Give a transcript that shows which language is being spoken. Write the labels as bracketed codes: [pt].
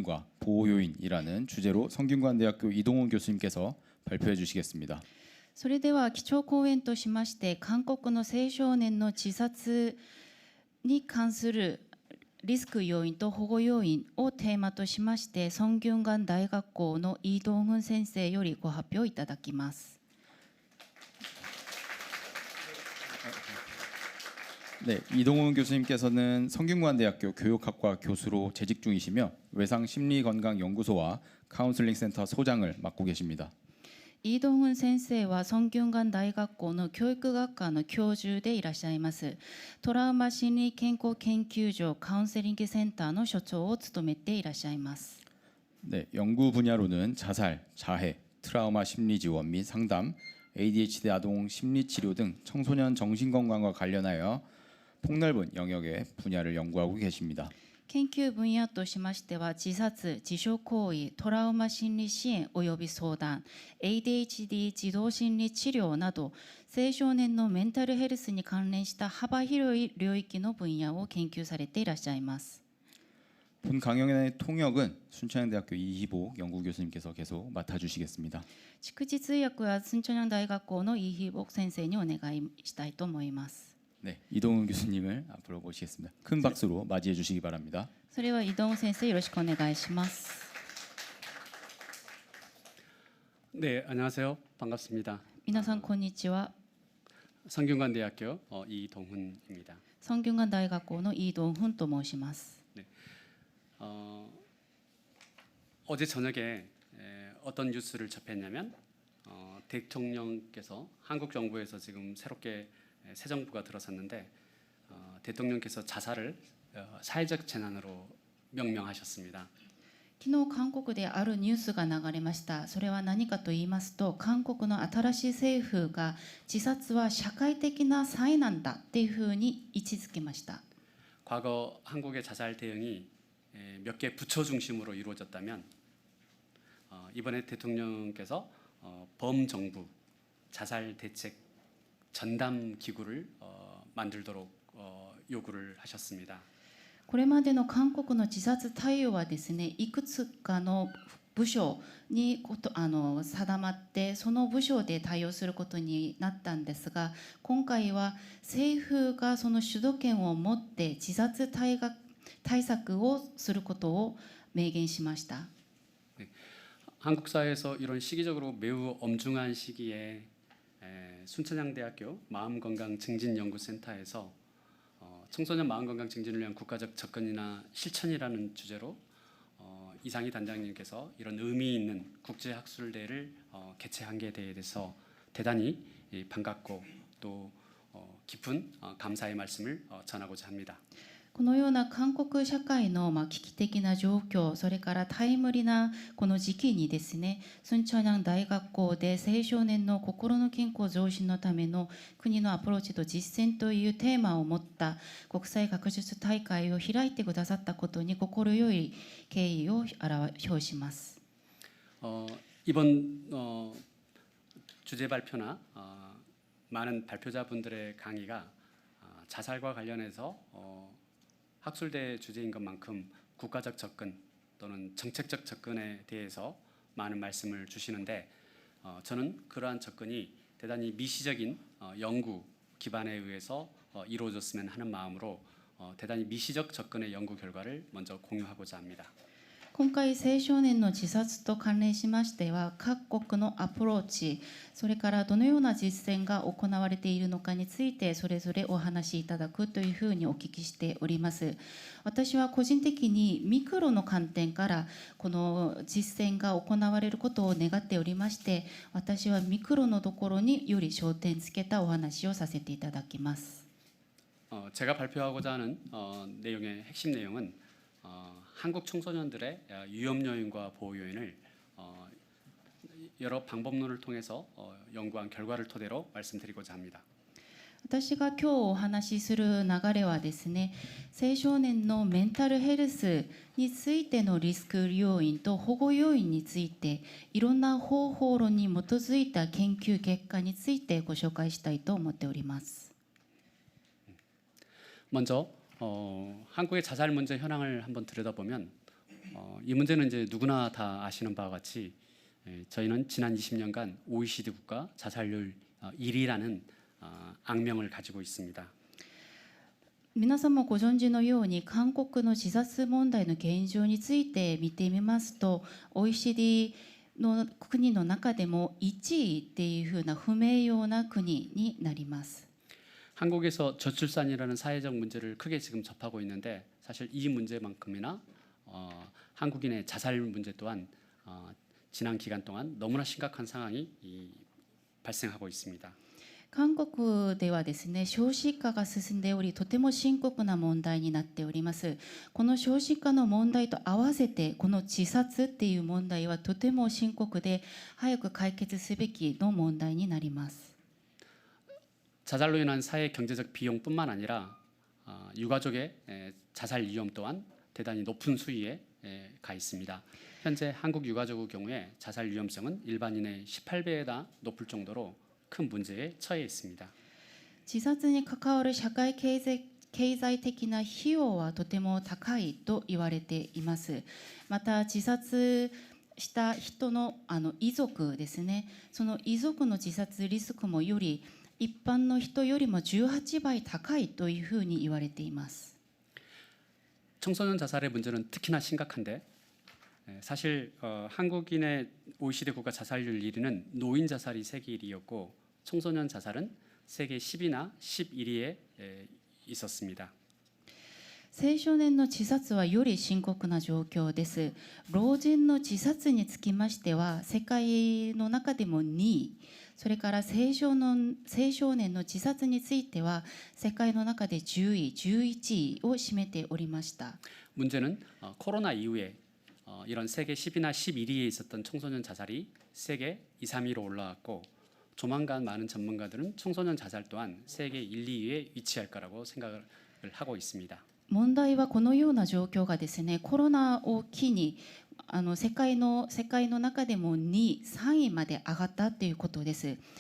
[ko] 과 보호 요인이라는 주제로 성균관대학교 이동훈 교수님께서 발표해 주시겠습니다. [ja] それでは基調講演としまして韓国の青少年の自殺に関するリスク要因と保護要因をテーマとしましてソンギュンガン大学校のイ・ドンフン先生よりご発表いただきます。 [ko] 네, 이동훈 교수님께서는 성균관대학교 교육학과 교수로 재직 중이시며 외상심리건강연구소와 카운슬링 센터 소장을 맡고 계십니다. [ja] イ・ドンフン先生はソンギュンガン大学校の教育学科の教授でいらっしゃいます。トラウマ心理健康研究所カウンセリングセンターの所長を務めていらっしゃいます。 [ko] 네, 연구 분야로는 자살, 자해, 트라우마 심리 지원 및 상담, ADHD 아동 심리 치료 등 청소년 정신 건강과 관련하여 폭넓은 영역의 분야를 연구하고 계십니다. [ja] 研究分野としましては自殺、自傷行為、トラウマ心理支援および相談、ADHD 児童心理治療など青少年のメンタルヘルスに関連した幅広い領域の分野を研究されていらっしゃいます。 [ko] 본 강연의 통역은 순천향대학교 이희복 연구교수님께서 계속 맡아주시겠습니다. [ja] 蓄字通訳はスンチョニャン大学校のイ・ヒボク先生にお願いしたいと思います。 [ko] 네, 이동훈 교수님을 앞으로 모시겠습니다. 큰 박수로 맞이해 주시기 바랍니다. [ja] それはイ・ドン先生よろしくお願いします。 [ko] 네, 안녕하세요. 반갑습니다. [ja] 皆さんこんにちは。 [ko] 성균관대학교 이동훈입니다. [ja] ソンギュンガン大学校のイ・ドンフンと申します。 [ko] 어제 저녁에 어떤 뉴스를 접했냐면 대통령께서 한국 정부에서 지금 새롭게 새 정부가 들어섰는데 대통령께서 자살을 사회적 재난으로 명명하셨습니다. [ja] 昨日韓国であるニュースが流れました。それは何かと言いますと、韓国の新しい政府が自殺は社会的な災難だっていうふうに位置づけました。 [ko] 과거 한국의 자살 대응이 몇 개 부처 중심으로 이루어졌다면 이번에 대통령께서 범정부 자살 대책 전담 기구를 만들도록 요구를 하셨습니다. [ja] これまでの韓国の自殺対応はですね、いくつかの部署に定まってその部署で対応することになったんですが、今回は政府がその主導権を持って自殺対策をすることを明言しました。 [ko] 한국 사회에서 이런 시기적으로 매우 엄중한 시기에 순천향대학교 마음건강증진연구센터에서 청소년 마음건강 증진을 위한 국가적 접근이나 실천이라는 주제로 이상희 단장님께서 이런 의미 있는 국제학술대회를 개최한 게 대해서 대단히 반갑고 또 깊은 감사의 말씀을 전하고자 합니다. [ja] このような韓国社会の危機的な状況、それからタイムリーなこの時期にですね、スンチョニャン大学校で青少年の心の健康増進のための国のアプローチと実践というテーマを持った国際学術大会を開いてくださったことに心よい敬意を表します。 [ko] 이번 주제 발표나 많은 발표자분들의 강의가 자살과 관련해서 학술대 주제인 것만큼 국가적 접근 또는 정책적 접근에 대해서 많은 말씀을 주시는데 저는 그러한 접근이 대단히 미시적인 연구 기반에 의해서 이루어졌으면 하는 마음으로 대단히 미시적 접근의 연구 결과를 먼저 공유하고자 합니다. [ja] 今回青少年の自殺と関連しましては各国のアプローチ、それからどのような実践が行われているのかについてそれぞれお話しいただくというふうにお聞きしております。私は個人的にミクロの観点からこの実践が行われることを願っておりまして、私はミクロのところにより焦点つけたお話をさせていただきます。 [ko] 제가 발표하고자 하는 내용의 핵심 내용은 한국 청소년들의 위험 요인과 보호 요인을 여러 방법론을 통해서 연구한 결과를 토대로 말씀드리고자 합니다. [ja] 私が今日お話しする流れはですね、青少年のメンタルヘルスについてのリスク要因と保護要因についていろんな方法論に基づいた研究結果についてご紹介したいと思っております。 [ko] 먼저 한국의 자살 문제 현황을 한번 들여다보면 이 문제는 이제 누구나 다 아시는 바와 같이 저희는 지난 20년간 OECD 국가 자살률 1위라는 악명을 가지고 있습니다. [ja] 皆さんもご存知のように韓国の自殺問題の現状について見てみますと OECD の国の中でも1位っていうふうな不名誉な国になります。 [ko] 한국에서 저출산이라는 사회적 문제를 크게 지금 접하고 있는데 사실 이 문제만큼이나 한국인의 자살 문제 또한 지난 기간 동안 너무나 심각한 상황이 발생하고 있습니다. [ja] 韓国ではですね少子化が進んでおりとても深刻な問題になっております。この少子化の問題と合わせてこの自殺っていう問題はとても深刻で早く解決すべきの問題になります。 [ko] 자살로 인한 사회 경제적 비용뿐만 아니라 유가족의 자살 위험 또한 대단히 높은 수위에 가 있습니다. 현재 한국 유가족의 경우에 자살 위험성은 일반인의 18배나 높을 정도로 큰 문제에 처해 있습니다. [ja] 自殺に関わる社会経済的な費用はとても高いと言われています。また自殺した人の遺族ですね、その遺族の自殺リスクもより一般の人よりも18倍高いというふうに言われています。 [ko] 청소년 자살의 문제는 특히나 심각한데 사실 한국인의 OECD 국가 자살률 1위는 노인 자살이 세계 1위였고 청소년 자살은 세계 10위나 11위에 있었습니다. [ja] 青少年の自殺はより深刻な状況です。老人の自殺につきましては世界の中でも2位、それから青少年の自殺については世界の中で10位、11位を占めておりました。 [ko] 문제는 코로나 이후에 이런 세계 10위나 11위에 있었던 청소년 자살이 세계 2, 3위로 올라왔고 조만간 많은 전문가들은 청소년 자살 또한 세계 1, 2위에 위치할 거라고 생각을 하고 있습니다. [ja] 問題はこのような状況がですねコロナを機に世界の中でも2位、3位まで上がったということです。